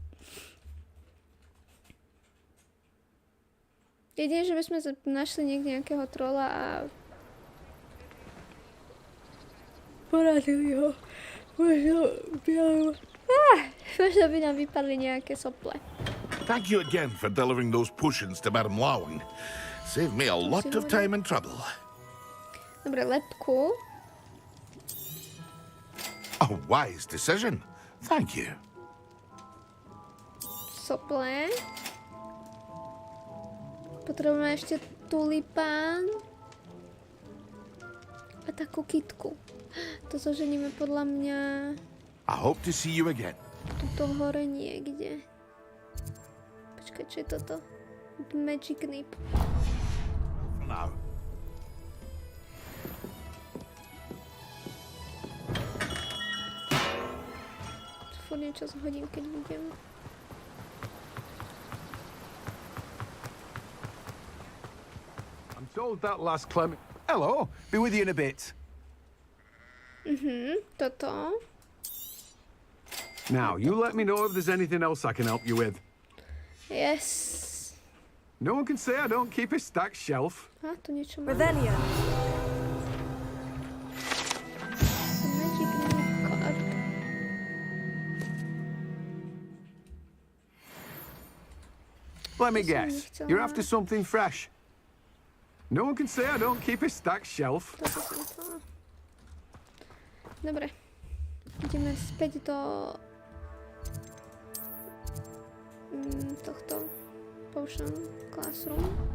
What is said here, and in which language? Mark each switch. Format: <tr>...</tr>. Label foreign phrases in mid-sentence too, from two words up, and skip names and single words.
<sk>Jedine, že by sme našli niekde nejakého trola a porazili ho. Možno by nám vypadli nejaké sople.</sk> <en>Thank you again for delivering those potions to Madame Lawing. Saved me a lot of time and trouble.</en> <sk>Dobre, lepku.</sk> <en>A wise decision. Thank you.</en> <sk>soplé. Potrebujeme ešte tulipán. A takú kytku. To zoženíme podľa mňa...</sk> <en>I hope to see you again.</en> <sk>Tuto hore niekde. Počkaj, čo je toto?</sk> <en>Magic nip. For now.</en> <sk>Furt niečo zhodím, keď vidím.</sk> <en>I'm told that last Clement... Hello, be with you in a bit.</en> <sk>Toto.</sk> <en>Now, you let me know if there's anything else I can help you with. Yes. No one can say I don't keep a stacked shelf.</en> <sk>A, tu niečo má.</sk> <en>Revelio. Magic nip card. Let me guess, you're after something fresh. No one can say I don't keep a stacked shelf.</en> <sk>Toto som chcela. Dobre. Ideme späť do... tohto</sk> <en>potion classroom.</en>